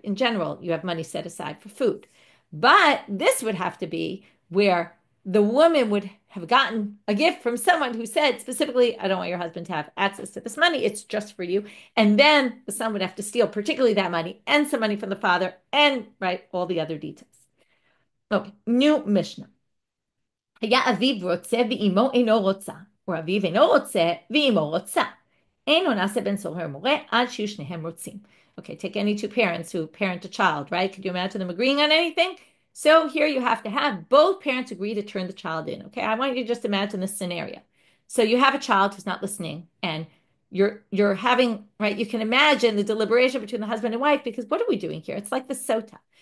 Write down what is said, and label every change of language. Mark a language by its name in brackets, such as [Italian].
[English] In general, you have money set aside for food. But this would have to be where the woman would have gotten a gift from someone who said specifically, I don't want your husband to have access to this money. It's just for you. And then the son would have to steal particularly that money and some money from the father and, right, all the other details. Okay, new Mishnah. [Hebrew] היה אביו רוצה ואימו אינו רוצה, או אביו אינו רוצה ואימו רוצה. אינו נעשה בן סורר מורה עד שיהיו שניהם רוצים. [English] Okay, take any two parents who parent a child, right? Could you imagine them agreeing on anything? So here you have to have both parents agree to turn the child in, okay? I want you to just imagine this scenario. So you have a child who's not listening, and you're having, right, you can imagine the deliberation between the husband and wife, because what are we doing here? It's like the sota.